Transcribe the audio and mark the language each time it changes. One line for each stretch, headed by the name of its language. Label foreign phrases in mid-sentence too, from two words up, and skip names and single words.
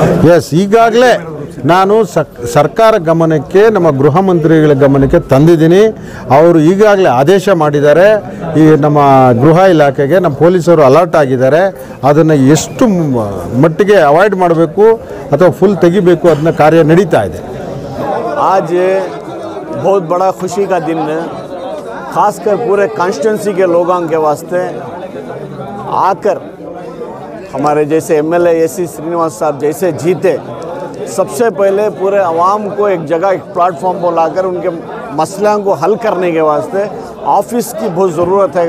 Kannada: ಎಸ್, ಈಗಾಗಲೇ ನಾನು ಸರ್ಕಾರ ಗಮನಕ್ಕೆ, ನಮ್ಮ ಗೃಹ ಮಂತ್ರಿಗಳ ಗಮನಕ್ಕೆ ತಂದಿದ್ದೀನಿ. ಅವರು ಈಗಾಗಲೇ ಆದೇಶ ಮಾಡಿದ್ದಾರೆ. ಈ ನಮ್ಮ ಗೃಹ ಇಲಾಖೆಗೆ ನಮ್ಮ ಪೊಲೀಸರು ಅಲರ್ಟ್ ಆಗಿದ್ದಾರೆ. ಅದನ್ನು ಎಷ್ಟು ಮಟ್ಟಿಗೆ ಅವಾಯ್ಡ್ ಮಾಡಬೇಕು ಅಥವಾ ಫುಲ್ ತೆಗಿಬೇಕು ಅದನ್ನ ಕಾರ್ಯ ನಡೀತಾ ಇದೆ.
Hindi: आज बहुत बड़ा खुशी का दिन है, खासकर पूरे कॉन्स्टिट्यूंसी के लोगों के वास्ते आकर हमारे जैसे एमएलए एसी श्रीनिवास साहब जैसे जीते, सबसे पहले पूरे आवाम को एक जगह, एक प्लेटफॉर्म पर लाकर उनके मसलों को हल करने के वास्ते ऑफिस की बहुत ज़रूरत है।